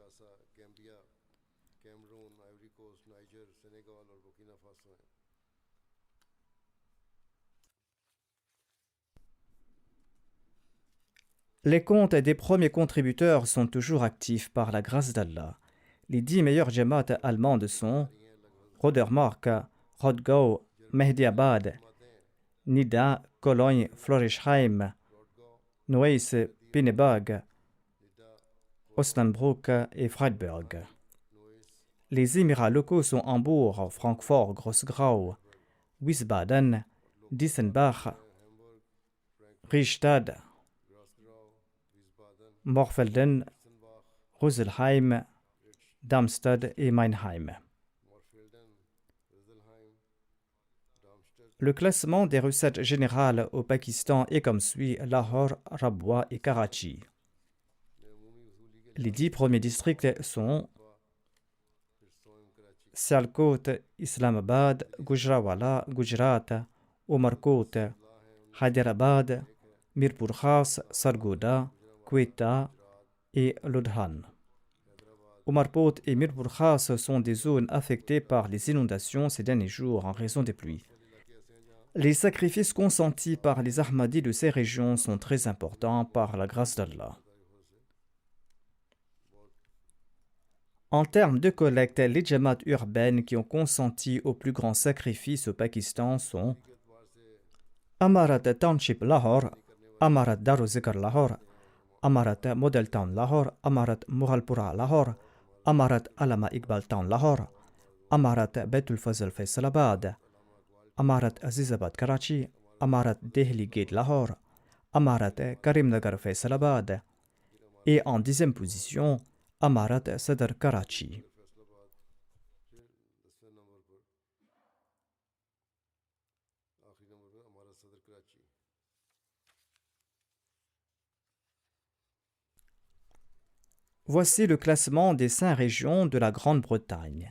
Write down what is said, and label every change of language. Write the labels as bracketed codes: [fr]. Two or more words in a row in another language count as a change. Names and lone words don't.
[fr] Les comptes des premiers contributeurs sont toujours actifs par la grâce d'Allah. Les 10 meilleures Jamaat allemandes sont Rodermark, Rodgau, Mehdiabad, Nida, Cologne, Florisheim, Neuss, Pinneberg, Osnabrück et Freiburg. Les émirats locaux sont Hambourg, Francfort, Grossgrau, Wiesbaden, Dissenbach, Riestad, Morfelden, Roselheim, Darmstadt et Meinheim. Le classement des recettes générales au Pakistan est comme suit: Lahore, Rabwa et Karachi. Les 10 premiers districts sont Sialkot, Islamabad, Gujranwala, Gujarat, Umarkot, Hyderabad, Mirpur Khas, Sargodha, Quetta et Ludhiana. Umarkot et Mirpur Khas sont des zones affectées par les inondations ces derniers jours en raison des pluies. Les sacrifices consentis par les Ahmadis de ces régions sont très importants par la grâce d'Allah. En termes de collecte, les jamaats urbaines qui ont consenti au plus grand sacrifice au Pakistan sont Amarat Township Lahore, Amarat Daruzikar Lahore, Amarat Model Town Lahore, Amarat Mughalpura Lahore, Amarat Allama Iqbal Town Lahore, Amarat Baitul Fazl Faisalabad, Amarat Azizabad Karachi, Amarat Delhi Gate Lahore, Amarat Karimnagar Faisalabad et en 10e position Amarat Sadr Karachi. Voici le classement des 5 régions de la Grande-Bretagne.